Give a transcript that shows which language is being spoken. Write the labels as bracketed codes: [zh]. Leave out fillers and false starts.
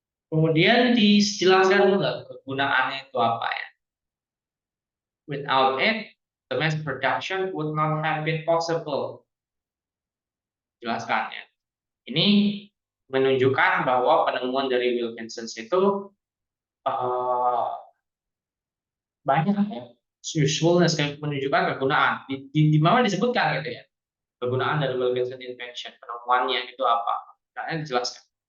[id] Kemudian dijelaskan juga kegunaannya itu apa ya. [en] Without it, the mass production would not have been possible. [id] Jelaskan ya. Ini menunjukkan bahwa penemuan dari Wilkinson itu eh, banyak ya. Usefulness, menunjukkan kegunaan. Di mana disebutkan gitu ya. Kegunaan dari Wilkinson invention, penemuannya itu apa? Karena dijelaskan.